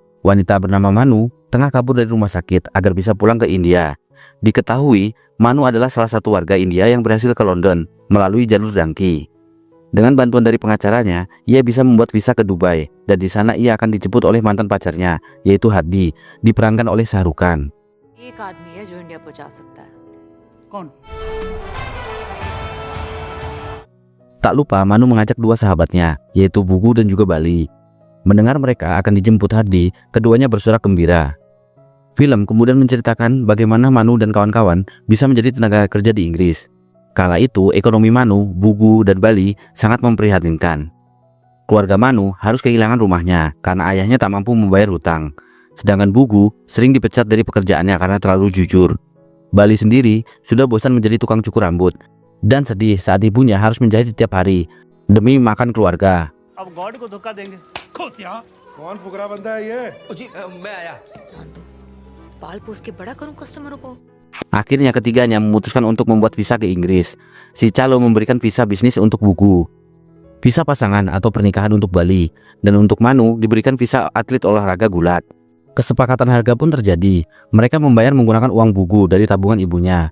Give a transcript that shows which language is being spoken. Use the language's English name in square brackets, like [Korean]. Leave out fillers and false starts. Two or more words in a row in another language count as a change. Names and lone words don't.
[Indonesian] Wanita bernama Manu tengah kabur dari rumah sakit agar bisa pulang ke India. Diketahui, Manu adalah salah satu warga India yang berhasil ke London melalui jalur dangki. Dengan bantuan dari pengacaranya, ia bisa membuat visa ke Dubai, dan di sana ia akan dijemput oleh mantan pacarnya, yaitu Hardy, diperankan oleh Shah Rukh Khan. [Hindi] एक आदमी है जो इंडिया पहुंचा सकता है। कौन? [Indonesian] Tak lupa Manu mengajak dua sahabatnya, yaitu Bugu dan juga Bali. Mendengar mereka akan dijemput Hardy, keduanya bersorak gembira. Film kemudian menceritakan bagaimana Manu dan kawan-kawan bisa menjadi tenaga kerja di Inggris. Kala itu, ekonomi Manu, Bugu, dan Bali sangat memprihatinkan. Keluarga Manu harus kehilangan rumahnya karena ayahnya tak mampu membayar hutang. Sedangkan Bugu sering dipecat dari pekerjaannya karena terlalu jujur. Bali sendiri sudah bosan menjadi tukang cukur rambut dan sedih saat ibunya harus menjahit setiap hari demi makan keluarga. [Hindi] अब गॉड को धोखा देंगे। कौन फुकरा बनता है ये? जी मैं आया। पाल पोस के बड़ा करूं कस्टमरों को। [Indonesian] Akhirnya ketiganya memutuskan untuk membuat visa ke Inggris. Si calo memberikan visa bisnis untuk Bugu, visa pasangan atau pernikahan untuk Bali, dan untuk Manu diberikan visa atlet olahraga gulat. Kesepakatan harga pun terjadi. Mereka membayar menggunakan uang Bugu dari tabungan ibunya.